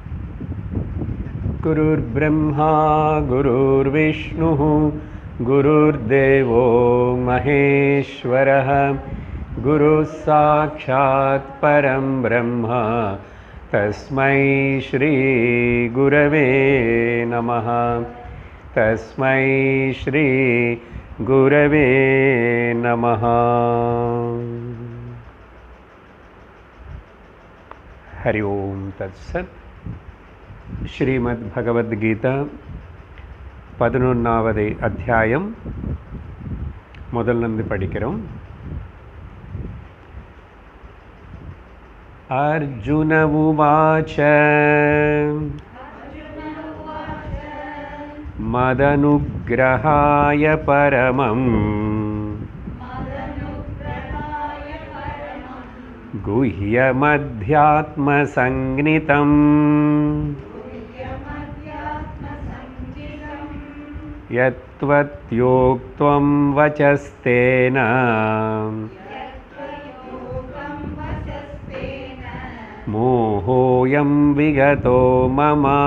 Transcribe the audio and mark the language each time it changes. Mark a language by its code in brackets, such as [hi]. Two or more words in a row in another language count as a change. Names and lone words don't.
[sa] गुरुर्ब्रह्मा गुरुर्विष्णुः गुरुर्देवो महेश्वरः गुरुः साक्षात् परं ब्रह्म तस्मै श्री गुरवे नमः। तस्मै श्री गुरवे नमः। हरि ओम तत्सत्। [ta] श्रीमद्भगवद्गीता 11வது அத்தியாயம் முதல்ல படிக்கிறோம். [sa] अर्जुन उवाच मदनुग्रहाय परमम् गुह्यमध्यात्मसंज्ञितम् यत्त्वयोक्तं वचस्तेन मोहोऽयं विगतो मम।